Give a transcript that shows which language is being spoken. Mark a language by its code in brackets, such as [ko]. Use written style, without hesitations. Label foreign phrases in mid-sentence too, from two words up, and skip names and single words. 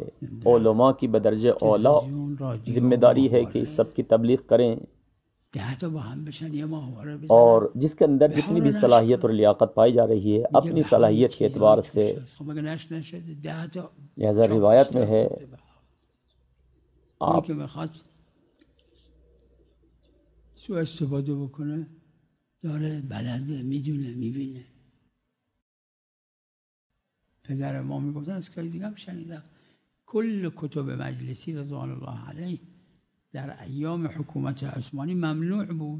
[ur] علماء کی بدرجہ اولا ذمہ داری ہے کہ اس سب کی تبلیغ کریں، اور جس کے اندر جتنی بھی صلاحیت اور لیاقت پائی جا رہی ہے اپنی صلاحیت کے اعتبار سے، لہذا روایت میں ہے آپ [fa] سوء استفاده بکنه، داره بلده، میدونه، میبینه. پدر ما میگفتن، از که دیگه هم شنیدم، کل کتب مجلسی [ar] رضوان الله علیه [fa] در ایام حکومت عثمانی ممنوع بود.